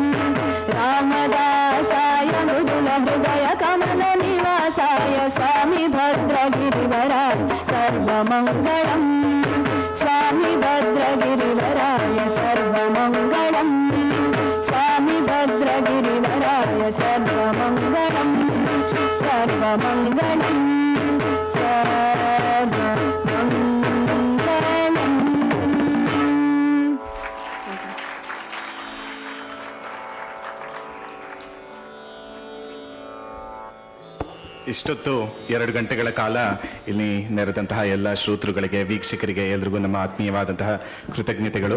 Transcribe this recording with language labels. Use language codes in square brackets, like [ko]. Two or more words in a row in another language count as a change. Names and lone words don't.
[sa] रामदासाय मृदुलहृदय कमलनिवासाय स्वामी भद्रगिरिवराय सर्वमङ्गलम्, स्वामी भद्रगिरिवराय सर्वमङ्गलम्, स्वामी भद्रगिरिवराय सर्वमङ्गलम्, सर्वमङ्गलम् [kn] ಇಷ್ಟೊತ್ತು 2 ಗಂಟೆಗಳ ಕಾಲ ಇಲ್ಲಿ ನೆರೆದಂತಹ ಎಲ್ಲ ಶ್ರೋತೃಗಳಿಗೆ, ವೀಕ್ಷಕರಿಗೆ ಎಲ್ರಿಗೂ ನಮ್ಮ ಆತ್ಮೀಯವಾದಂತಹ ಕೃತಜ್ಞತೆಗಳು.